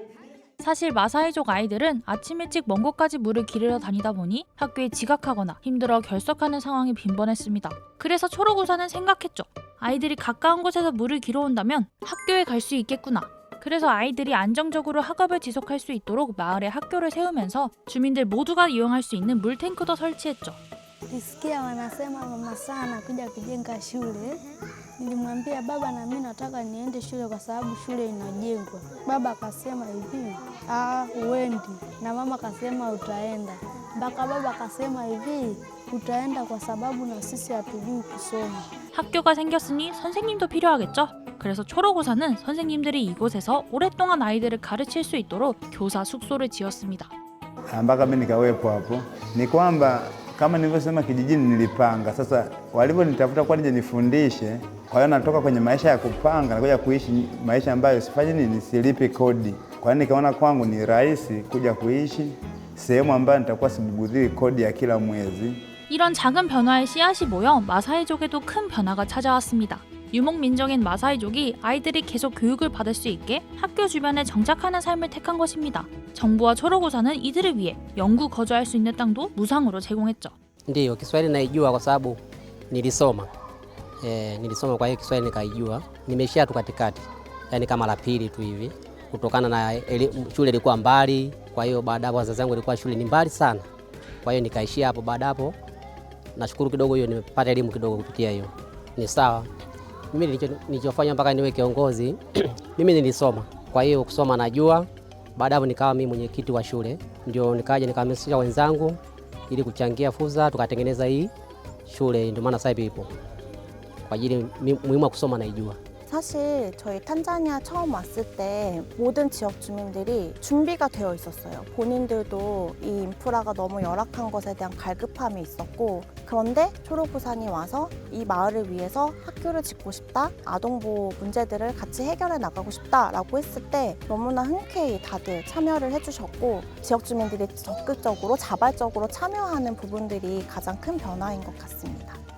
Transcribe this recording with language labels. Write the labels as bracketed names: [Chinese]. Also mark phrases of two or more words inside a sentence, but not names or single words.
[Korean] 사실 마사이족 아이들은 아침 일찍 먼 곳까지 물을 기르러 다니다 보니 학교에 지각하거나 힘들어 결석하는 상황이 빈번했습니다. 그래서 초록우산은 생각했죠. 아이들이 가까운 곳에서 물을 길어온다면 학교에 갈 수 있겠구나. 그래서 아이들이 안정적으로 학업을 지속할 수 있도록 마을에 학교를 세우면서 주민들 모두가 이용할 수 있는 물탱크도 설치했죠. [Swahili] Nisikia wanasema mama sana kuja kujenga shule. Nilimwambia baba na mimi nataka niende shule kwa sababu shule inajengwa. Baba akasema hivi, huendi. Na mama akasema utaenda. mpaka baba akasema hivi, utaenda kwa sababu na sisi hatujui kusoma. [Korean] 학교가 생겼으니 선생님도 필요하겠죠? 그래서 초록우산은 선생님들이 이곳에서 오랫동안 아이들을 가르칠 수 있도록 교사 숙소를 지었습니다. [Swahili] mpaka mimi nikawepo hapo. Ni kwamba kama nilivyosema, kijijini nilipanga. Sasa walivyonitafuta kwa nije nifundishe, kwa hiyo natoka kwenye maisha ya kupanga na kuja kuishi maisha ambayo sifanye nini, silipi kodi. Kwa hiyo nikaona kwangu ni rahisi kuja kuishi sehemu ambayo nitakuwa sibugudhii kodi ya kila mwezi. [Korean] 이런 작은 변화의 씨앗이 모여 마사이족에도 큰 변화가 찾아왔습니다. 유목민족인 마사이족이 아이들이 계속 교육을 받을 수 있게 학교 주변에 정착하는 삶을 택한 것입니다. 정부와 초록우산은 이들을 위해 영구 거주할 수 있는 땅도 무상으로 제공했죠. [Swahili] Ndiyo, Kiswahili naijua kwa sababu nilisoma. Nilisoma, kwa hiyo Kiswahili nikaijua. Nimeishia tu katikati, yani kama la pili tu hivi, kutokana na shule ilikuwa mbali. Kwa hiyo baada hapo wazazi wangu ilikuwa shule ni mbali sana, kwa hiyo nikaishia hapo. Baada hapo nashukuru kidogo hiyo nimepata elimu kidogo kupitia hiyo. Ni sawa. Mimi nilichofanya mpaka niwe kiongozi mimi nilisoma, kwa hiyo kusoma najua. Baada hapo nikawa mimi mwenyekiti wa shule, ndio nikaja nikahamasisha wenzangu ili kuchangia fursa, tukatengeneza hii shule. Ndio maana sasa hivi ipo kwa ajili muhimu wa kusoma naijua. [Korean] 사실 저희 탄자니아 처음 왔을 때 모든 지역 주민들이 준비가 되어 있었어요. 본인들도 이 인프라가 너무 열악한 것에 대한 갈급함이 있었고, 그런데 초록우산이 와서 이 마을을 위해서 학교를 짓고 싶다, 아동보호 문제들을 같이 해결해 나가고 싶다라고 했을 때 너무나 흔쾌히 다들 참여를 해주셨고, 지역 주민들이 적극적으로 자발적으로 참여하는 부분들이 가장 큰 변화인 것 같습니다.